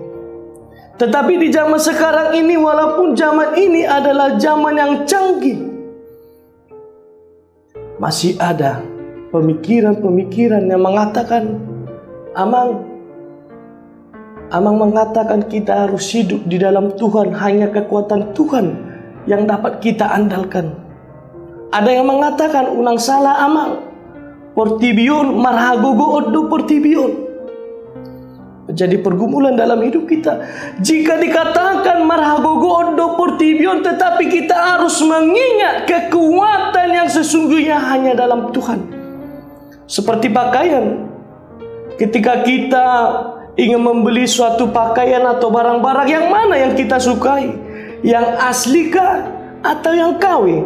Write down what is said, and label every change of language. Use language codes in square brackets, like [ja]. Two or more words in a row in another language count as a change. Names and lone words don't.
[id] Tetapi di zaman sekarang ini, walaupun zaman ini adalah zaman yang canggih, masih ada pemikiran-pemikiran yang mengatakan, Amang mengatakan kita harus hidup di dalam Tuhan, hanya kekuatan Tuhan yang dapat kita andalkan. Ada yang mengatakan, [bbc] unang salah Amang, portibion marhagogo oddo portibion. [id] Jadi pergumulan dalam hidup kita. Jika dikatakan [bbc] marhagogo oddo portibion, [id] tetapi kita harus mengingat kekuatan yang sesungguhnya hanya dalam Tuhan. Seperti pakaian, ketika kita ingin membeli suatu pakaian atau barang-barang, yang mana yang kita sukai? Yang asli kah atau yang KW?